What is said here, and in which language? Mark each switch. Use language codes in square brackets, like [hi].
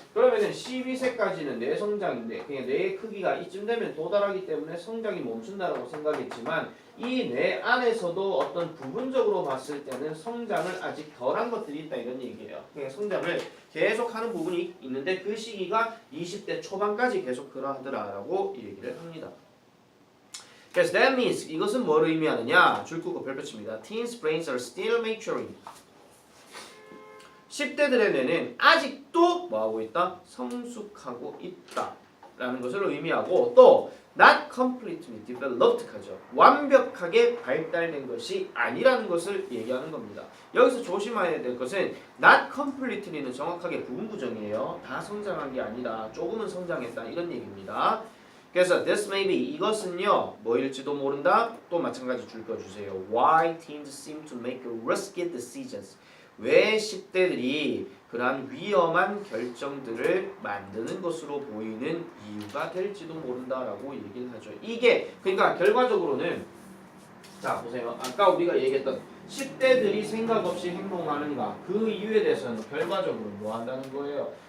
[ko] 그러면은 12세까지는 뇌 성장인데 그냥 뇌의 크기가 이쯤 되면 도달하기 때문에 성장이 멈춘다라고 생각했지만 이 뇌 안에서도 어떤 부분적으로 봤을 때는 성장을 아직 덜한 것들이 있다 이런 얘기예요. 그냥 성장을 계속하는 부분이 있는데 그 시기가 20대 초반까지 계속 그러하더라라고 얘기를 합니다. 그래서 [en] that means [ko] 이것은 뭘 의미하느냐? 줄끄고 별표칩니다. [en] Teens brains are still maturing. [ko] 10대들의 뇌는 아직도 뭐하고 있다? 성숙하고 있다라는 것을 의미하고 또 [en] not completely developed [ko] 하죠. 완벽하게 발달된 것이 아니라는 것을 얘기하는 겁니다. 여기서 조심해야 될 것은 not completely는 정확하게 부분부정이에요. 다 성장한 게 아니라 조금은 성장했다 이런 얘기입니다. 그래서 [en] this may be [ko] 이것은요 뭐일지도 모른다. 또 마찬가지 줄 거 주세요. [en] Why teens seem to make risky decisions. [ko] 왜 10대들이 그러한 위험한 결정들을 만드는 것으로 보이는 이유가 될지도 모른다라고 얘기를 하죠. 이게 그러니까 결과적으로는 자 보세요. 아까 우리가 얘기했던 10대들이 생각 없이 행동하는가 그 이유에 대해서는 결과적으로 뭐 한다는 거예요.